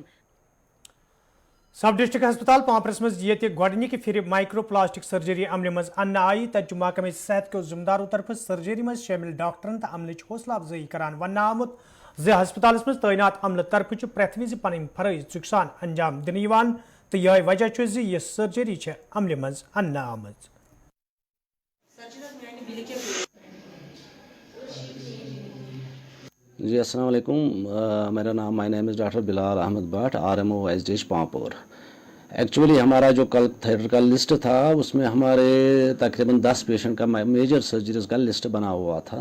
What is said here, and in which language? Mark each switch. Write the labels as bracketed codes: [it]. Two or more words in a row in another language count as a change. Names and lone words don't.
[ks] سب ڈسٹرکٹ ہسپتال پامپرس مز یہ گۄڈنِکہِ پھِرِ مائکرو پلاسٹک سرجری عملہِ مز اننہٕ آیہِ تتہِ محکمہ صحت کیو ذمہ دارو طرفہٕ سرجری مز شٲمِل ڈاکٹرن تہٕ عملٕچ حوصلہ افزٲیی کران وننہٕ آمُت زِ ہسپتالس مز تعینات عملہٕ طرفہٕ چھُ پرٛٮ۪تھ وِزِ پنٕنۍ فرٲیض ژُکۍ سان انجام دِنہٕ یِوان تہٕ یِہوٚے وجہ چھُ زِ یہِ سرجری چھےٚ عملہِ مز اننہٕ آمٕژ. [ur] جی السلام علیکم میرا نام [en] my name is [ur] ڈاکٹر بلال احمد بٹ RMO SDH پامپور. ایکچولی ہمارا جو کل تھیٹر کا لسٹ تھا اس میں ہمارے تقریباً 10 پیشنٹ کا [en] major surgeries [ur] کا لسٹ بنا ہوا تھا.